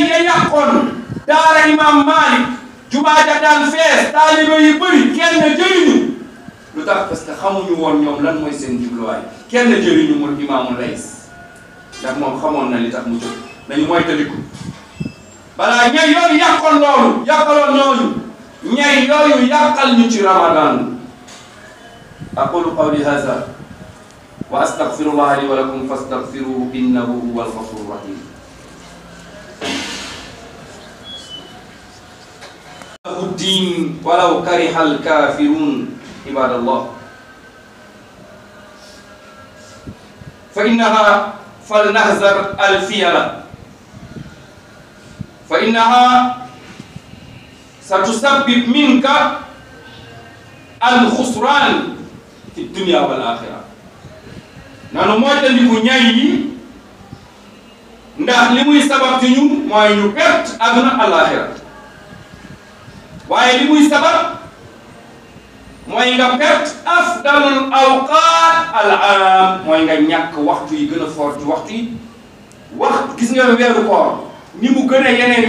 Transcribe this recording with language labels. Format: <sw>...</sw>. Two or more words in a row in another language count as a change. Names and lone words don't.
<wo>ya yàqoon daara imam Malik jumaa ja daan fees taalibe yi bëri kenn jëriñu lu tax</wo> <fr>parce que</fr> <wo>xamuñu woon ñoom lan mooy seen jubluwaay kenn jëriñu mul imaamu Lays ndax moom xamoon na li tax mu jóg nañu moytandiku balaa ñay yooyu yàqoon loolu yàqaloon ñooñu ñay yooyu yàqal ñu ci Ramadan</wo> <ar>أقول قولي هذا وأستغفر الله لي ولكم فاستغفروه إنه هو الغفور الرحيم الدين ولو كره الكافرون عباد الله فإنها فلنحذر الفيلة فإنها ستسبب منك الخسران في الدنيا والآخرة</ar> <wo>nanu moytandiku ñay yi ndax li muy sabab ci ñun mooy ñu perte àdduna àllaaxira waaye li muy sabab mooy nga perte</wo> <ar>أفضل الأوقات العام</ar> <wo>mooy nga ñàkk waxtu yi gën a fort ci waxtu yi wax gis nga weeru koor ni mu gën a yeneen</wo>